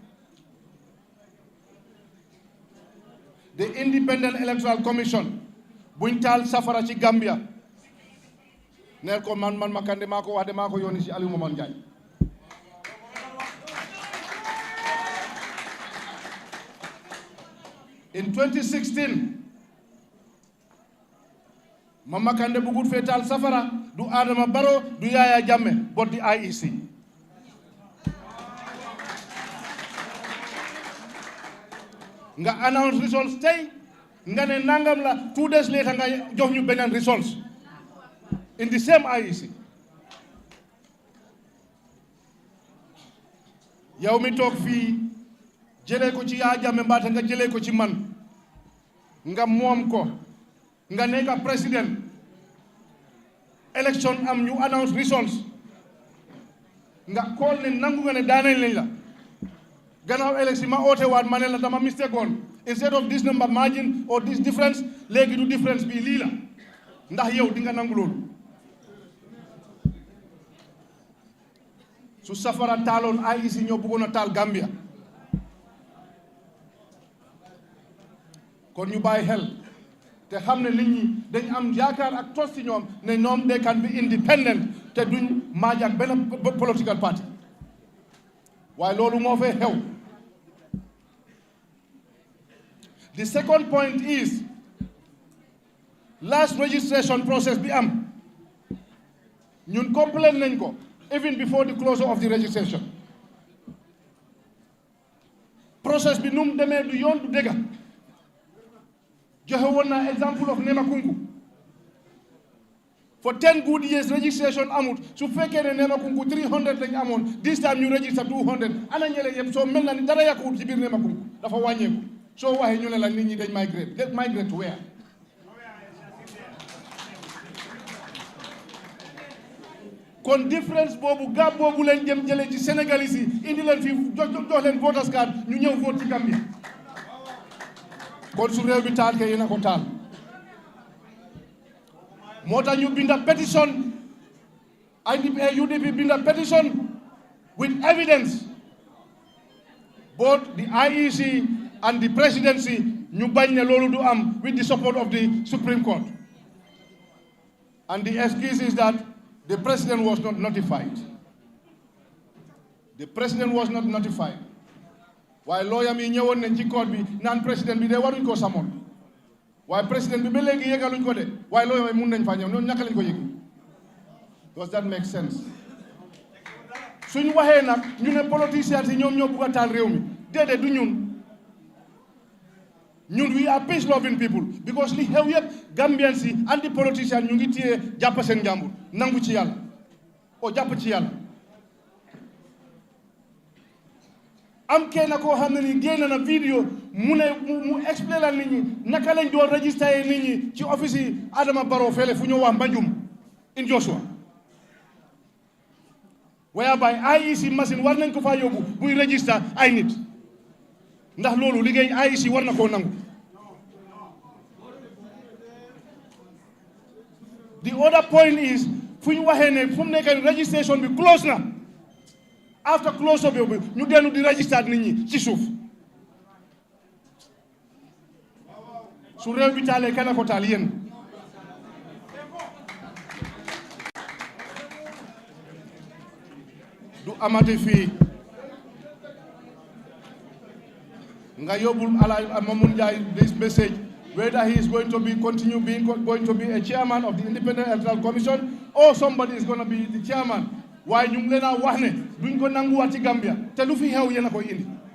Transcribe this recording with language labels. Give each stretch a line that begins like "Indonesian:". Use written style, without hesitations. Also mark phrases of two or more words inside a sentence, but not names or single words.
English: The Independent Electoral Commission
Wolof: buñ taal safara ci Gambia neel ko man Makande maa ko wax de maa ko yónni ci Aliou Momar Njie. In 2016 Mama Kandeh bugut fee taal safara du Adama Barrow du Yaya Jammeh
English: but the IEC.
Wolof: nga
English: announce results
Wolof: tey nga ne nangam la 2 days later nga jox ñu beneen results
English: in the same IEC.
Wolof: yow mi toog fii jëlee ko ci Yaya Jammeh mbaate nga jëlee ko ci man nga moom ko nga nekk président election am ñu
English: announce results
Wolof: nga call ne nangu nga ne daaneel nañ la gannaaw élection ma oote waat ma ne la dama mistake woon
English: instead of this number margin or this difference
Wolof: léegi du difference bi lii la ndax yow di nga nangu loolu su safara taaloon IEC ñoo bëggoon a taal Gambia kon ñu bàyyi xel te xam ne nit ñi dañ am yaakaar ak tos ci ñoom ne ñoom
English: they can be independent
Wolof: te duñ maaj ak benn
English: political party
Wolof: waaye loolu moo fay xew.
English: The second point is last registration process
Wolof: bi am ñun
English: complain
Wolof: nañ ko
English: even before the closure of the registration
Wolof: process bi nu mu demee du yoon du dëgga joxe woon naa
English: example of Nemakunku for 10 good years
Wolof: registration amut su fekkee ne Nemakunku 300 lañ amoon
English: this time
Wolof: ñu register 200 ana ñële yëpp soo mel na ni dara yàquwut ci biir Nemakunku dafa wàññeeku soo waxee ñu ne la nit ñi dañ
English: migrate to where
Wolof: kon différence boobu gab boobu leen jëm jëlee ci Sénégalais yi indi leen fii jox leen
English: voters card
Wolof: ñu ñëw vote ci Gambia kon su réew bi taal ke yéen a ko taal moo tax ñu binda pétition
English: UDP binda pétition with evidence both the IEC and the presidency
Wolof: ñu bañ ne loolu du am
English: with the support of the Supreme Court and the excuse is that the president was not notified. The president was not notified.
Wolof: While lawyer mi ñëwoon nañ ci court bi naan président bi de waruñ ko samoon waaye président bi ba léegi yëgaluñ ko de waaye lawyer mi mun nañ faa ñëw noonu ñaka lañ ko yëgi.
English: Does that make sense?
Wolof: suñ waxee nag ñu ne politiciens yi ñoom ñoo bugg a taal réew mi déedéet du ñun
English: we are peace loving people because
Wolof: li xew yëpp Gambians yi
English: anti politicians
Wolof: ñu ngi téye jàpp seen njàmbur nangu ci yàlla o jàpp ci yàlla am kenn koo xam ne ni génn na vidéo mu ne mu expliqué la nit ñi naka lañ doon registré nit ñi ci office yi Adama Barrow fele fu ñu wax Banjum in Joshua whereby
English: IEC machine
Wolof: war nañ ko faa yóbbu buy register ay nit ndax loolu liggéey IEC war na koo nangu.
English: The other point is
Wolof: fu ñu waxee ne fu mu nekk registration bi close na
English: after close up
Wolof: bi ñu dellu di register nit ñi ci suuf su réew bi taalee kana ko taal yéen du amati fii nga yóbbul ala Mamoun Njie
English: this message whether he is going to be going to be a chairman of the Independent Electoral Commission or somebody is going to be the chairman
Wolof: waaye ñu ngi leen a wax ne duñ ko nanguwaat ci Gambia te lu fi xew yéen a koy indi